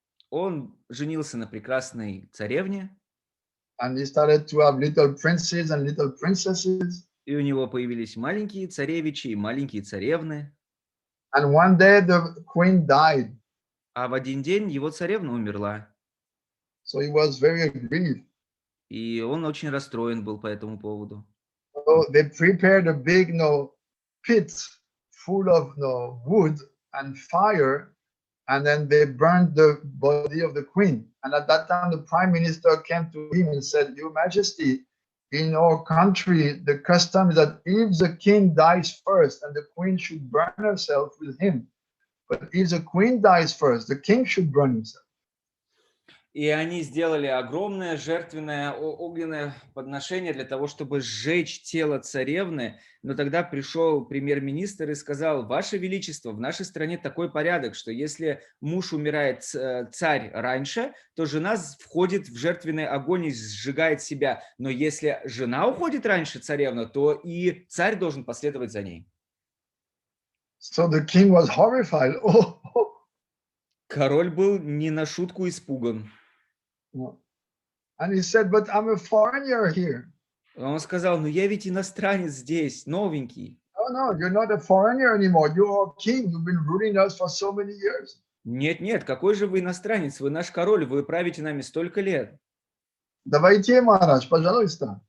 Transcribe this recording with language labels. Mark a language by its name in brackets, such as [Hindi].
[Russian] Он женился на прекрасной царевне. [English] And he started to have little princes and little princesses. [Russian] И у него появились маленькие царевичи и маленькие царевны. [English] And one day the queen died. [Russian] А в один день его царевна умерла. [English] So he was very grieved. [Russian] И он очень расстроен был по этому поводу. [English] So they prepared a big pit full of wood and fire, and then they burned the body of the queen. And at that time, the prime minister came to him and said, "Your Majesty, in our country, the custom is that if the king dies first, and the queen should burn herself with him. But if the queen dies first, the king should burn himself." [Russian] И они сделали огромное жертвенное огненное подношение для того, чтобы сжечь тело царевны. Но тогда пришел премьер-министр и сказал: «Ваше Величество, в нашей стране такой порядок, что если муж умирает, царь, раньше, то жена входит в жертвенный огонь и сжигает себя. Но если жена уходит раньше царевна, то и царь должен последовать за ней». [English] So the king was horrified. [Russian] Король был не на шутку испуган. [English] And he said, "But I'm a foreigner here." [Russian] Он сказал: «Ну я ведь иностранец здесь, новенький». [English] "Oh no, you're not a foreigner anymore. You're our king. You've been ruling us for so many years." [Russian] Нет, какой же вы иностранец? Вы наш король, вы правите нами столько лет. Давайте, Махарадж, пожалуйста.